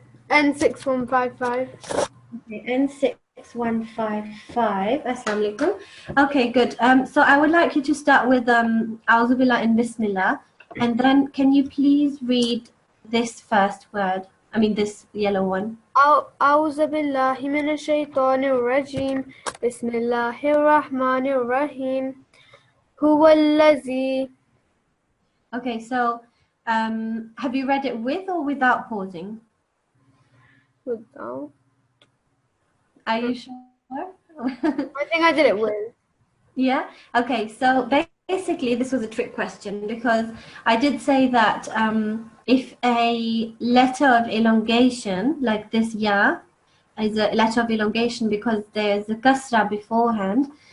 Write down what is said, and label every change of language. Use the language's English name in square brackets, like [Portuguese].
[English] N6155. Okay, N6155. Assalamu alaikum. Okay, good. So I would like you to start with A'udhu Billah and Bismillah, and then can you please read this first word? I mean this yellow one. [Arabic] أعوذ بالله من الشيطان الرجيم بسم الله الرحمن الرحيم هو الذي. [English] Okay, so have you read it with or without pausing? Without. Are you sure? I think I did it with. Yeah. Okay. So basically, this was a trick question because I did say that if a letter of elongation, like this ya, is a letter of elongation because there's a kasra beforehand.